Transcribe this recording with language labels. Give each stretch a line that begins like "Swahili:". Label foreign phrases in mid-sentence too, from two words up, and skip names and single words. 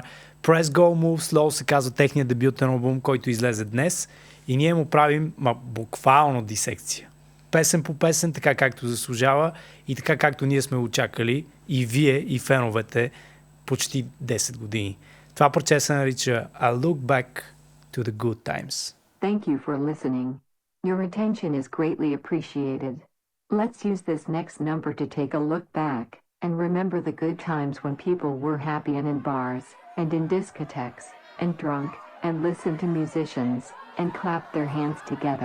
Bulgarian: Press Go Move Slow се казва техният дебютен албум, който излезе днес и ние му правим буквално дисекция. Песен по песен, така както заслужава и така както ние сме очакали и вие и феновете почти 10 години. Това парче се нарича I Look Back to the Good Times.
English: Thank you for listening. Your attention is greatly appreciated. Let's use this next number to take a look back and remember the good times when people were happy and in bars and in discotheques and drunk and listened to musicians and clapped their hands together.